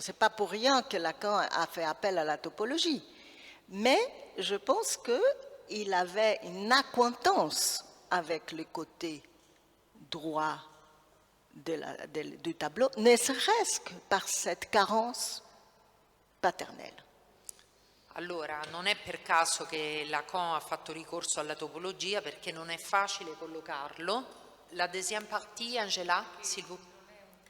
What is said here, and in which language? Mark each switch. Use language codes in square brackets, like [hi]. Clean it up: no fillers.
[fr] Ce n'est pas pour rien que Lacan a fait appel à la topologie. Mais je pense qu'il avait une acquaintance avec le côté droit du tableau, ne serait-ce que par cette carence paternelle. [it] Allora, non è per caso che Lacan ha fatto ricorso alla topologia, perché non è facile collocarlo. [fr] La deuxième partie, Angela, s'il vous plaît.